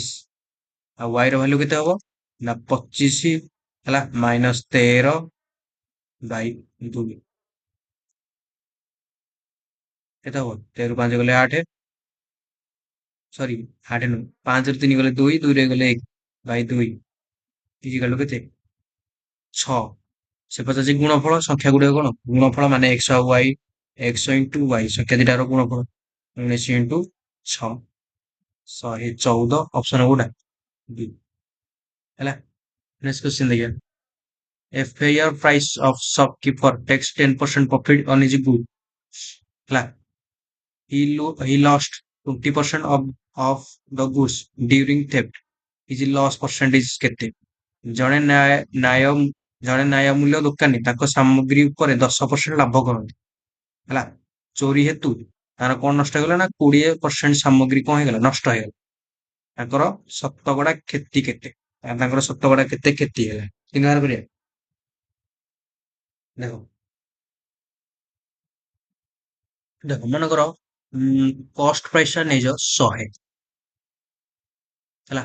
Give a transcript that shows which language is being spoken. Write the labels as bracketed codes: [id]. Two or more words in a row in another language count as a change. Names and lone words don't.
[or] ଆଉ y ର ଭାଲ୍ୟୁ କେତେ ହବ ନା 25 ହେଲା ମାଇନସ 13 ବାଇ 2 କେତେ ହବ 13 ରୁ 5 ଗଲେ 8, ସରି 8 ନୁହଁ 5 ରୁ 3 ଗଲେ 2, 2 ରେ ଗଲେ 1 ବାଇ 2 [en] equal to [or] କେତେ 6। ସେ ପଚାରୁଛି ଗୁଣଫଳ, ସଂଖ୍ୟା ଗୁଡିକ କଣ ଗୁଣଫଳ ମାନେ x ଆଉ y, x ଇଣ୍ଟୁ y ସଂଖ୍ୟା ଦିଟାର ଗୁଣଫଳ 19 ଇଣ୍ଟୁ 6 114, ଅପସନ କୋଉଟା B ହେଲା। [en] next question [or] ଦେଖିବା, a fair price of shopkeeper takes 10% profit on his good ହେଲା, he lost 20% of the goods during theft, his loss percentage କେତେ। ଜଣେ ଜଣେ ନ୍ୟାୟ ମୂଲ୍ୟ ଦୋକାନୀ ତାଙ୍କ ସାମଗ୍ରୀ ଉପରେ 10% ଲାଭ କରନ୍ତି ହେଲା, ଚୋରି ହେତୁ ତାର କଣ ନଷ୍ଟ ହେଇଗଲା ନା 20% ସାମଗ୍ରୀ କଣ ହେଇଗଲା ନଷ୍ଟ ହେଇଗଲା, ତାଙ୍କର ଶତକଡା କ୍ଷତି କେତେ। ତାଙ୍କର ଶତକଡ଼ା କେତେ କ୍ଷତି ହେଲା କେମିତି ବାହାର କରିବା? ଦେଖ ଦେଖ ମନେକର [en] cost price [or] ଟା ନେଇଯାଅ 100 ହେଲା।